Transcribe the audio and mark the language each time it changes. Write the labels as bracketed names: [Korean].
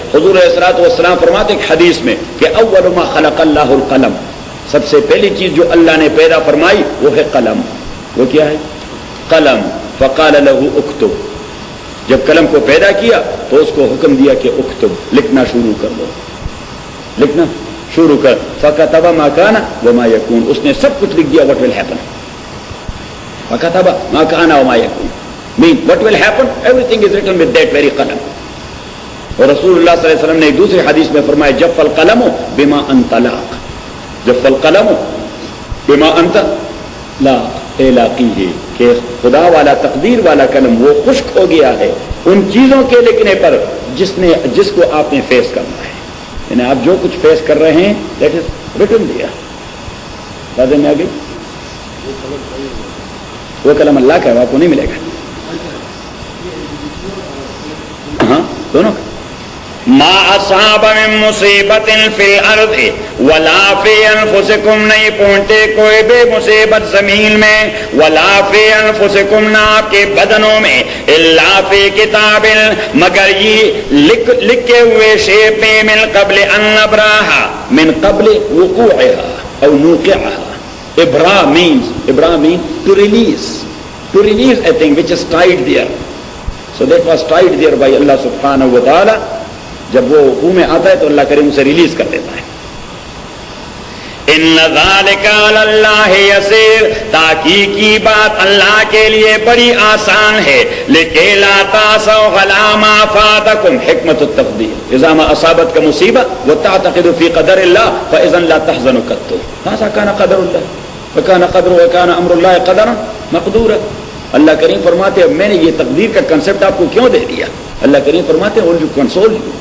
[Urdu] حضور علیہ الصلوۃ والسلام فرماتے ہیں حدیث میں کہ [Arabic] اول ما خلق اللہ القلم, [Urdu] سب سے پہلی چیز جو اللہ نے پیدا فرمائی وہ ہے قلم. وہ کیا ہے؟ قلم. [Arabic] فقال له اکتب, [Urdu] جب قلم کو پیدا کیا تو اس کو حکم دیا کہ اکتب, لکھنا شروع کر دو, لکھنا شروع کر. [Arabic] فکتب ما کان وما یکون, [Urdu] اس نے سب کچھ لکھ دیا [English] what will happen. [Arabic] فکتب ما کان وما یکون [English] mean what will happen, everything is written with that very qalam. [Urdu] اور رسول اللہ صلی اللہ علیہ وسلم نے ایک دوسری حدیث میں فرمایا [Arabic] جف القلم بما انت لاق, جف القلم بما انت لاق لاقیہ, [Urdu] کہ خدا والا تقدیر والا قلم وہ خشک ہو گیا ہے ان چیزوں کے لکھنے پر جس کو آپ نے فیس کرنا ہے. یعنی آپ جو کچھ فیس کر رہے ہیں [English] that is written [Urdu] دیا. بات میں آگے وہ قلم اللہ کا ہے, آپ کو نہیں ملے گا. ہاں دونوں کا. [Arabic] ما اصاب من مصیبت فی الارض ولا فی انفسکم [Urdu] نہیں پہنچے کوئی بھی مصیبت زمین میں, [Arabic] ولا فی انفسکم [Urdu] نہ آپ کے بدنوں میں, [Arabic] الا فی کتاب [Urdu] مگر یہ لکھے ہوئے شیپ میں, [Arabic] من قبل ان نبراہا من قبل وقوعها او نوقعها. [English] ابرا means to release a thing which is tied there. So that was tied there by Allah subhanahu wa ta'ala. [Urdu] جب وہ خون میں آتا ہے تو اللہ کریم اسے ریلیز کر دیتا ہے. [Arabic] ان ذالک علی اللہ یسیر، [Urdu] تحقیق کی بات اللہ کے لیے بڑی آسان ہے، [Arabic] لکی لا تاسوا علی ما فاتکم، حکمت التقدیر، اذا ما اصابتک مصیبہ وتعتقد فی قدر اللہ فاذا لا تحزن قط، هذا كان قدر اللہ وكان قدر وكان امر اللہ قدرا مقدورا۔ [Urdu] اللہ کریم فرماتے ہیں میں نے یہ تقدیر کا کنسپٹ آپ کو کیوں دے دیا؟ اللہ کریم فرماتے ہیں کنسول،